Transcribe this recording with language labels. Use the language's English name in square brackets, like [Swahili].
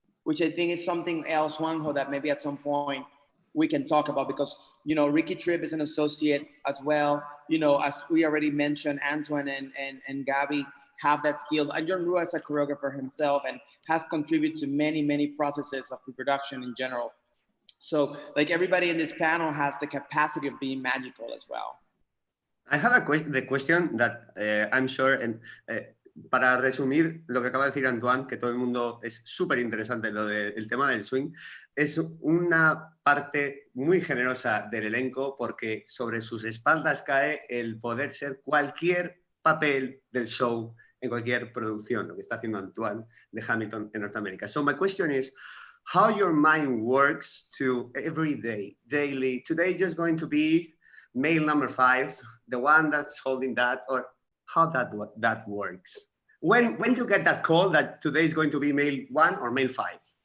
[English] which I think is something else, Juanjo, that maybe at some point we can talk about, because, Rickey Tripp is an associate as well. As we already mentioned, Antuan and Gabby have that skill. And John Rua is a choreographer himself and has contributed to many processes of pre-production in general. So like everybody in this panel has the capacity of being magical as well. I have the question that I'm sure, and [Spanish] para resumir lo que acaba de decir Antoine, que todo el mundo es súper interesante lo del tema del swing, es una parte muy generosa del elenco, porque sobre sus espaldas cae el poder ser cualquier papel del show en cualquier producción, lo que está haciendo Antoine de Hamilton en Norteamérica. [English] So my question is, how your mind works to every day, daily, today just going to be male number 5, the one that's holding that, or how that works? When you get that call that today is going to be male 1 or male 5?